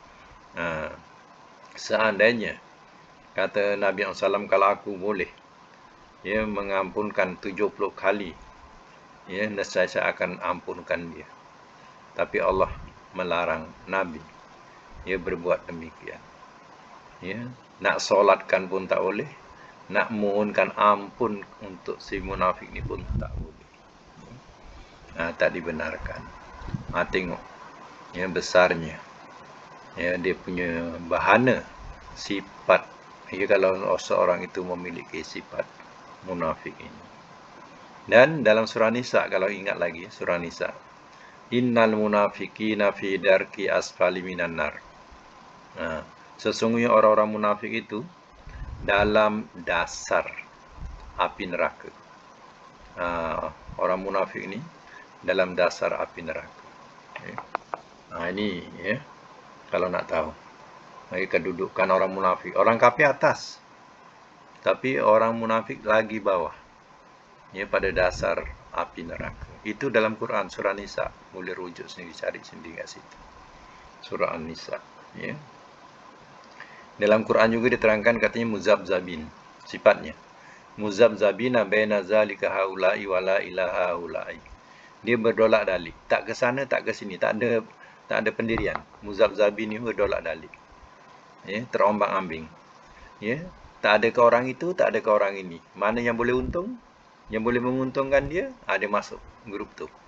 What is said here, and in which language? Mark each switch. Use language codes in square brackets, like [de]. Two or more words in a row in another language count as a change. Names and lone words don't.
[ms] Seandainya, kata Nabi SAW, kalau aku boleh, ya, mengampunkan 70 kali, ya, nescaya saya akan ampunkan dia. Tapi Allah melarang Nabi, ya, berbuat demikian. Ya, nak solatkan pun tak boleh, nak mohonkan ampun untuk si munafik ni pun tak boleh. Tak dibenarkan. Tengok, ya, besarnya, ya, dia punya bahana sifat. Ya, kalau seorang itu memiliki sifat munafik ini. Dan dalam surah Nisa, kalau ingat lagi surah Nisa, [ar] إن المنافقين في الدرك الأسفل من النار. [ms] Sesungguhnya orang-orang munafik itu dalam dasar api neraka. Orang munafik ini dalam dasar api neraka. Ini, ya, kalau nak tahu, kedudukan orang munafik. Orang kafir atas, tapi orang munafik lagi bawah, ya, pada dasar api neraka. Itu dalam Quran, surah Nisa. Boleh rujuk sendiri, cari sendiri kat situ. Surah An-Nisa. Ya. Dalam Quran juga diterangkan, katanya muzabzabin. Sifatnya, [ar] مذبذبين بين ذلك هؤلاء ولا إلى هؤلاء. [ms] Dia berdolak dalik. Tak ke sana, tak ke sini. Tak ada pendirian. Muzabzabin ni berdolak dalik. Ya, terombang-ambing. Ya. Tak ada ke orang itu, tak ada ke orang ini. Mana yang boleh untung, yang boleh menguntungkan dia, dia masuk grup tu.